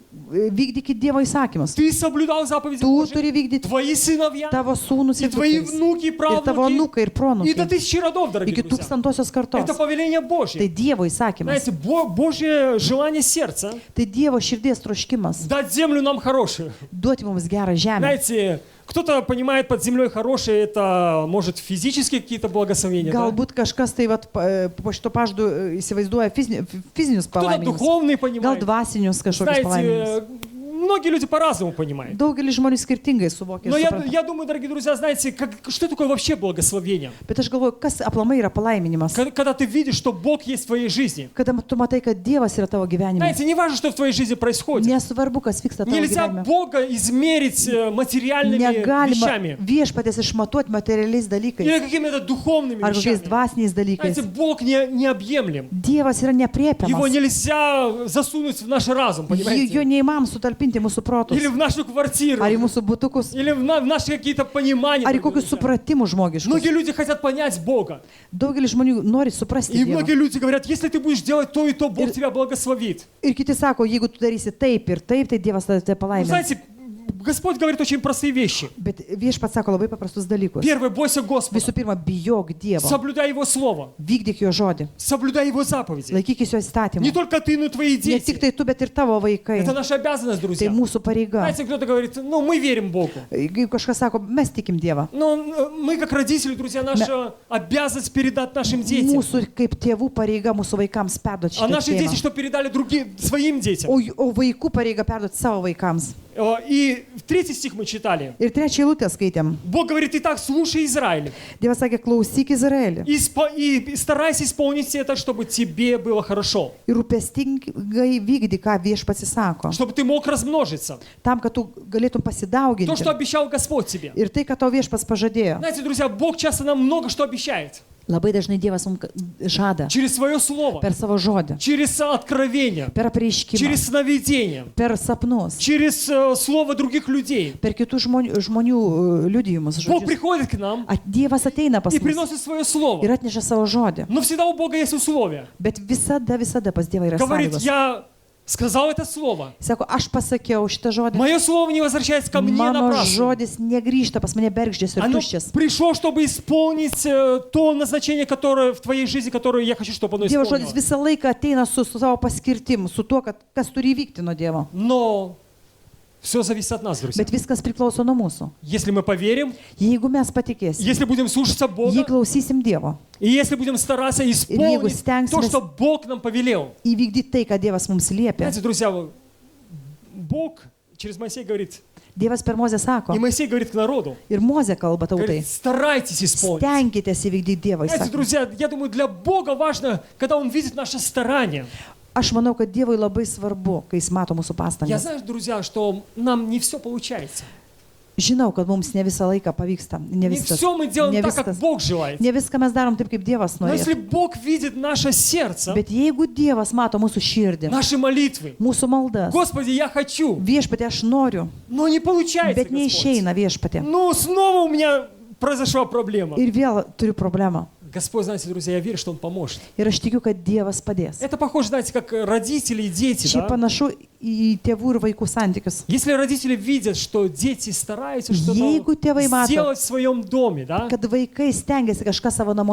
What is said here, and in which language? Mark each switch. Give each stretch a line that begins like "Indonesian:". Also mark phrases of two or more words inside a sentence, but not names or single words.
Lithuanian: Vykdykite Dievo įsakymus.
Russian: Ты соблюдал заповеди
Lithuanian: Tu
Russian: Божьи.
Lithuanian: turi vykdyti
Russian: Твои сыновья
Lithuanian: tavo sūnus
Russian: и
Lithuanian: ir
Russian: твои
Lithuanian: dukterys.
Russian: внуки и
Lithuanian: Ir tavo
Russian: правнуки.
Lithuanian: nukai ir
Russian: И до
Lithuanian: pronukai.
Russian: 1000 родов, дорогие
Lithuanian: Iki
Russian: друзья.
Lithuanian: 1000 kartos.
Russian: Это повеление
Lithuanian: Tai
Russian: Божье.
Lithuanian: Dievo įsakymas.
Russian: Знаете, Божье желание сердца
Lithuanian: Tai Dievo širdies troškimas.
Russian: дать землю нам хорошую.
Lithuanian: Duoti mums gerą žemę.
Russian: Знаете, кто-то понимает под землей хорошее, это может физические какие-то благословения, да?
Lithuanian: Galbūt kažkas tai vat, po šito pažadu įsivaizduoja fizinius
Russian: Кто-то
Lithuanian: palaiminimus.
Russian: духовные
Lithuanian: Gal
Russian: понимает.
Lithuanian: dvasinius kažkokius palaiminimus.
Russian: Знаете, многие люди по-разному понимают.
Lithuanian: Daugelis žmonių skirtingai suvokia. ir
Russian: Но
Lithuanian: supranta.
Russian: я думаю, дорогие друзья, знаете, что такое вообще благословение?
Lithuanian: Bet aš galvoju, kas aplamai yra palaiminimas.
Russian: Когда ты видишь, что Бог есть в твоей жизни.
Lithuanian: Kada tu matai, kad Dievas yra tavo gyvenime.
Russian: Знаете, не важно, что в твоей жизни происходит.
Lithuanian: Nesvarbu, kas vyksta tavo
Russian: Нельзя
Lithuanian: gyvenime.
Russian: Бога измерить материальными
Lithuanian: Negalima
Russian: вещами
Lithuanian: viešpatės išmatuoti materialiais dalykais
Russian: или какими-то духовными
Lithuanian: ar kokiais
Russian: вещами.
Lithuanian: dvasiniais
Russian: Знаете,
Lithuanian: dalykais.
Russian: Бог необъемлем.
Lithuanian: Dievas yra
Russian: Его
Lithuanian: nepriepiamas.
Russian: нельзя засунуть в наш разум,
Lithuanian: Jo
Russian: понимаете?
Lithuanian: neįmanoma sutalpinti mūsų protus.
Russian: Или в нашу квартиру,
Lithuanian: Ar į mūsų būtukus.
Russian: или в наши какие-то понимания.
Lithuanian: Ar į
Russian: дорогие
Lithuanian: kokius
Russian: друзья.
Lithuanian: supratimus žmogiškus.
Russian: Многие люди хотят понять Бога.
Lithuanian: Daugelis žmonių nori suprasti
Russian: И
Lithuanian: Dievą.
Russian: многие люди говорят, если ты будешь делать то и то, Бог
Lithuanian: Ir-
Russian: тебя благословит.
Lithuanian: Ir kiti sako, jeigu tu darysi taip ir taip, tai Dievas tave
Russian: Вы
Lithuanian: palaimins.
Russian: знаете, Господь говорит очень простые вещи.
Lithuanian: Bet viešpats sako labai paprastus dalykus.
Russian: Первое, бойся Господа.
Lithuanian: Visų pirma, bijok Dievo.
Russian: Соблюдай Его Слово.
Lithuanian: Vykdyk jo žodį.
Russian: Соблюдай Его заповеди.
Lithuanian: Laikykis jo
Russian: Не
Lithuanian: įstatymų.
Russian: только ты, но и твои
Lithuanian: Ne tik
Russian: дети.
Lithuanian: tai tu, bet ir tavo vaikai.
Russian: Это наша обязанность,
Lithuanian: Tai
Russian: друзья.
Lithuanian: mūsų pareiga.
Russian: Знаете, кто-то говорит, ну, мы верим Богу.
Lithuanian: Jeigu kažkas sako, mes tikim Dievą.
Russian: Но мы, как родители, друзья, наша обязанность передать нашим детям.
Lithuanian: Mūsų kaip tėvų pareiga mūsų vaikams perduoti
Russian: А
Lithuanian: šitą
Russian: наши дети,
Lithuanian: tikėjimą.
Russian: что передали другим, своим детям.
Lithuanian: O vaikų pareiga perduoti savo vaikams.
Russian: И в 3 стих мы читали.
Lithuanian: Ir trečią eilutę skaitėm.
Russian: Бог говорит, итак, слушай, Израиль,
Lithuanian: Dievas sakė, klausyk Izraelį.
Russian: и старайся исполнить это, чтобы тебе было хорошо.
Lithuanian: Ir rūpestingai vykdy, ką viešpats įsako.
Russian: Чтобы ты мог размножиться.
Lithuanian: Tam, kad tu galėtum
Russian: То,
Lithuanian: pasidauginti.
Russian: что обещал Господь тебе.
Lithuanian: Ir tai, ką tau viešpats pažadėjo.
Russian: Знаете, друзья, Бог часто нам много что обещает.
Lithuanian: Labai dažnai Dievas mums žada
Russian: Через свое слово,
Lithuanian: per savo žodį,
Russian: через откровение,
Lithuanian: per apreiškimą,
Russian: через сновидение,
Lithuanian: per sapnus,
Russian: через слово других людей.
Lithuanian: per kitų žmonių liudijimus.
Russian: Бог
Lithuanian: žodžius.
Russian: приходит к нам
Lithuanian: Dievas ateina pas
Russian: и
Lithuanian: mus
Russian: приносит свое слово.
Lithuanian: ir atneša savo žodį.
Russian: Но всегда у Бога есть условия.
Lithuanian: Bet visada pas Dievą yra
Russian: Говорит,
Lithuanian: sąlygos.
Russian: я сказал это слово.
Lithuanian: Sako, aš pasakiau šitą žodį.
Russian: Мое слово не возвращается ко мне
Lithuanian: Mano
Russian: напрасно.
Lithuanian: žodis negrįžta pas mane bergždžias ir
Russian: Оно
Lithuanian: tuščias.
Russian: пришло, чтобы исполнить то назначение, которое в твоей жизни, которое я хочу, чтобы оно
Lithuanian: Dievo žodis
Russian: исполнило.
Lithuanian: visą laiką ateina su savo paskirtim, su tuo, kas turi įvykti nuo Dievo.
Russian: Но все зависит от нас, друзья.
Lithuanian: Bet viskas priklauso nuo mūsų.
Russian: Если мы поверим,
Lithuanian: Jeigu mes patikėsim,
Russian: если будем слушаться
Lithuanian: jei
Russian: Бога,
Lithuanian: klausysim Dievo,
Russian: и если будем стараться исполнить стянемся то, на- что Бог нам повелел.
Lithuanian: įvykdyti tai, ką Dievas mums liepia.
Russian: Знаете, друзья, Бог через Моисея говорит,
Lithuanian: Dievas per Mozę sako,
Russian: и Моисей говорит к народу,
Lithuanian: ir Mozė kalba tautai,
Russian: говорит, старайтесь исполнить.
Lithuanian: stenkitės įvykdyti Dievo
Russian: Знаете,
Lithuanian: įsakymą.
Russian: друзья, я думаю, для Бога важно, когда Он видит наше старание.
Lithuanian: Aš manau, kad Dievui labai svarbu, kai jis mato mūsų
Russian: Я
Lithuanian: pastangas.
Russian: знаю, друзья, что нам не все получается.
Lithuanian: Žinau, kad mums ne visą laiką pavyksta. Ne
Russian: Не
Lithuanian: viskas.
Russian: все мы делаем Не так, как
Lithuanian: viskas.
Russian: Бог желает.
Lithuanian: Ne viską mes darom taip, kaip Dievas
Russian: Но если
Lithuanian: nori.
Russian: Бог видит наше сердце,
Lithuanian: Bet jeigu Dievas mato mūsų širdį,
Russian: наши молитвы,
Lithuanian: mūsų maldas,
Russian: Господи, я хочу,
Lithuanian: viešpatė, aš noriu,
Russian: но не получается,
Lithuanian: bet neišeina viešpatė.
Russian: Ну, снова у меня произошла проблема.
Lithuanian: Ir vėl turiu problemą.
Russian: Господь, знаете, друзья, я верю, что Он поможет.
Lithuanian: Ir aš tikiu, kad Dievas padės.
Russian: Это похоже, знаете, как родители и дети,
Lithuanian: Čia
Russian: да?
Lithuanian: panašu į tėvų ir vaikų santykius.
Russian: Если родители видят, что дети стараются
Lithuanian: Jeigu
Russian: что-то
Lithuanian: tėvai mato,
Russian: сделать в своем доме, да,
Lithuanian: kad vaikai stengiasi kažką savo
Russian: и у